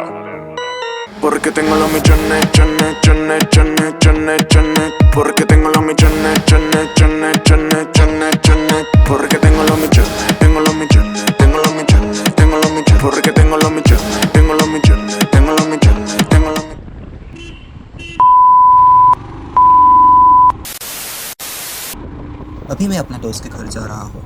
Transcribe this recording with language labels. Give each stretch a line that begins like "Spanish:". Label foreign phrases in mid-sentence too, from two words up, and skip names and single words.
Spanish: Porque tengo los millones, chones, chones, chones, chones, chones. Porque tengo los millones, chones, chones, chones, chones, chones. Porque tengo los millones, tengo los millones, tengo los millones, tengo los millones. Porque tengo los millones, tengo los millones, tengo los millones, tengo los millones.
Hindi: अभी मैं अपने दोस्त के घर जा रहा हूँ।